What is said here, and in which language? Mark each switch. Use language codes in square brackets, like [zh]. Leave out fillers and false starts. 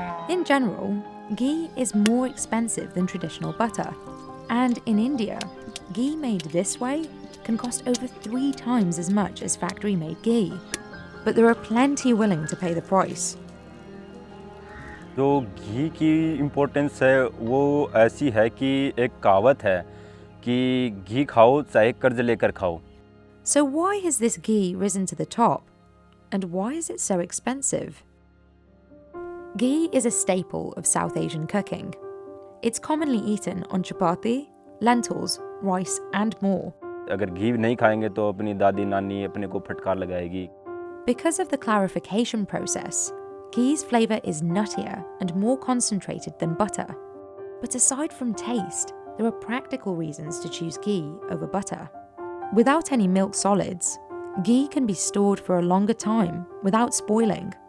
[en] In general, ghee is more expensive than traditional butter, and in India, ghee made this way can cost over 3 times as much as factory-made ghee. But there are plenty willing to pay the price. [hi] जो घी की importance है वो ऐसी है कि एक कहावत है कि घी खाओ चाहे कर्ज लेकर खाओ. [en] So why has this ghee risen to the top? And why is it so expensive? Ghee is a staple of South Asian cooking. It's commonly eaten on chapati, lentils, rice and more. [hi] अगर घी नहीं खाएंगे तो अपनी दादी नानी अपने को फटकार लगाएगी. [en] Because of the clarification process, ghee's flavour is nuttier and more concentrated than butter. But aside from taste, there are practical reasons to choose ghee over butter. Without any milk solids, ghee can be stored for a longer time without spoiling.